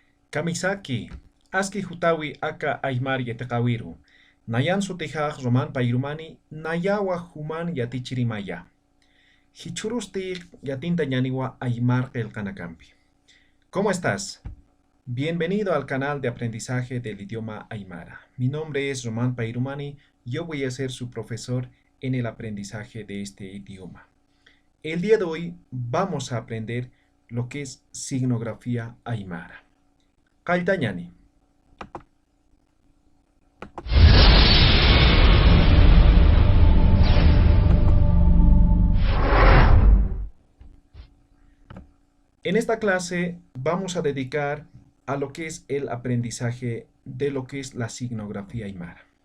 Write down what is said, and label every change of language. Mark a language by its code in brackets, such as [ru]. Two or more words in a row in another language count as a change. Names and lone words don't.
[ay] Kamisaki, aski hutawi aka aymar yatakawiru. Nayan sutihaq roman payrumani nayawa human yatichirimaya. Hichurusti yatinta ñaniwa aymar qillqanakampi. [es] ¿Cómo estás? Bienvenido al canal de aprendizaje del idioma aymara. Mi nombre es Román Pairumani. Yo voy a ser su profesor en el aprendizaje de este idioma. El día de hoy vamos a aprender lo que es signografía aymara. [ay] Qaitañani. [es] En esta clase vamos a dedicar a lo que es el aprendizaje de lo que es la signografía aymara.